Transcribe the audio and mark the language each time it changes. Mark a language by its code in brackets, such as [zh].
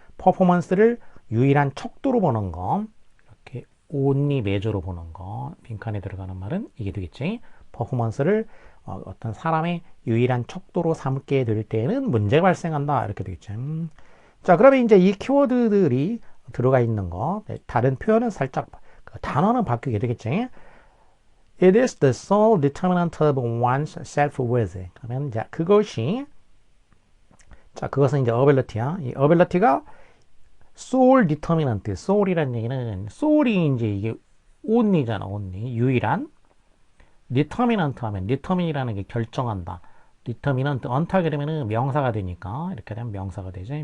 [ko] 퍼포먼스를 유일한 척도로 보는 거, 이렇게 only measure로 보는 거, 빈칸에 들어가는 말은 이게 되겠지. 퍼포먼스를 어떤 사람의 유일한 척도로 삼게 될 때에는 문제가 발생한다. 이렇게 되겠지. 자, 그러면 이제 이 키워드들이 들어가 있는 거, 다른 표현은 살짝, 단어는 바뀌게 되겠지. [en] It is the sole determinant of one's self-worth. [ko] 그러면 이제 그것이, 자, 그것은 이제 ability야. 이 ability가 sole determinant, sole이라는 얘기는, sole이 이제 이게 only잖아, only. 유일한. determinant 하면, determine이라는 게 결정한다. determinant, 언타게 되면은 명사가 되니까, 이렇게 되면 명사가 되지.